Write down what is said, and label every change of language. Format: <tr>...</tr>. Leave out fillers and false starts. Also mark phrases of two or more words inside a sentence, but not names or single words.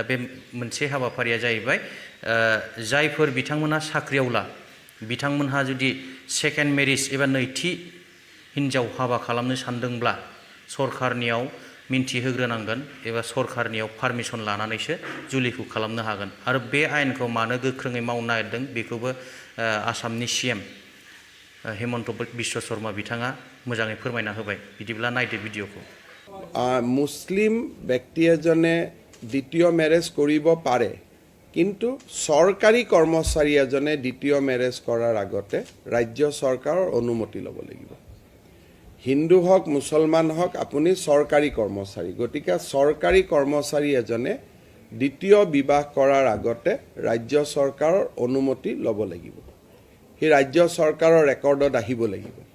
<brx>बे मोनसे हाबाफारिया जाहैबाय जायफोर बिथांमोनहा साख्रियावला बिथांमोनहा जुदि सेकेन्ड मेरिज एबा नैथि हिनजाव हाबा खालामनो सानदोंब्ला सरकारनियाव मिन्थिहोग्रोनांगोन एबा सरकारनियाव पारमिसन लानानैसो जुलिखौ खालामनो हागोन आरो बे आयेनखौ मानो गोख्रोङै मावनो नागिरदों बेखौबो आसामनि सिएम हेमन्त बिश्व शर्मा बिथाङा मोजाङै फोरमायना होबाय बिदिब्ला नायदो भिडिअखौ</brx> <as>মুছলিম ব্যক্তি এজনে দ্বিতীয় মেৰেজ কৰিব পাৰে কিন্তু চৰকাৰী কৰ্মচাৰী এজনে দ্বিতীয় মেৰেজ কৰাৰ আগতে ৰাজ্য চৰকাৰৰ অনুমতি ল'ব লাগিব হিন্দু হওক মুছলমান হওক আপুনি চৰকাৰী কৰ্মচাৰী গতিকে চৰকাৰী কৰ্মচাৰী এজনে দ্বিতীয় বিবাহ কৰাৰ আগতে ৰাজ্য চৰকাৰৰ অনুমতি ল'ব লাগিব সেই ৰাজ্য চৰকাৰৰ ৰেকৰ্ডত আহিব লাগিব</as>